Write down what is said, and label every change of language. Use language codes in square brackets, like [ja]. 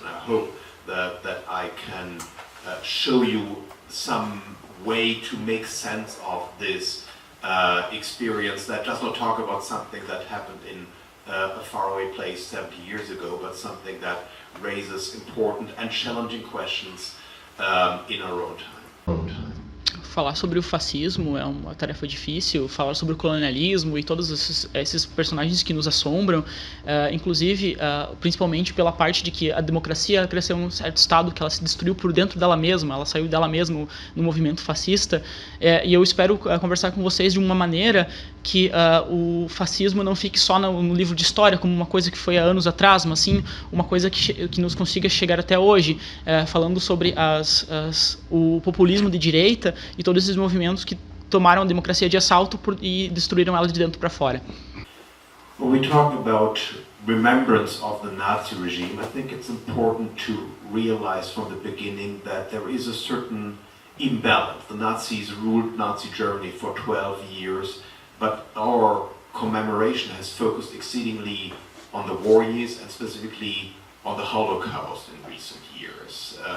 [en] And I hope that I can show you some way to make sense of this experience that does not talk about something that happened in a faraway place 70 years ago, but something that raises important and challenging questions in our own time. [pt] Falar sobre o fascismo é uma tarefa difícil, falar sobre o colonialismo e todos esses personagens que nos assombram, inclusive, principalmente pela parte de que a democracia cresceu em um certo estado que ela se destruiu por dentro dela mesma, ela saiu dela mesma no movimento fascista, e eu espero conversar com vocês de uma maneira que o fascismo não fique só no livro de história como uma coisa que foi há anos atrás, mas sim uma coisa que nos consiga chegar até hoje, falando sobre o populismo de direita e todos esses movimentos que tomaram a democracia de assalto e destruíram ela de dentro para fora. [en] When we talk about remembrance of the Nazi regime, I think it's important to realize from the beginning that there is a certain imbalance. The Nazis ruled Nazi Germany for 12 years, but our commemoration has focused exceedingly on the war years and specifically on the Holocaust in recent years.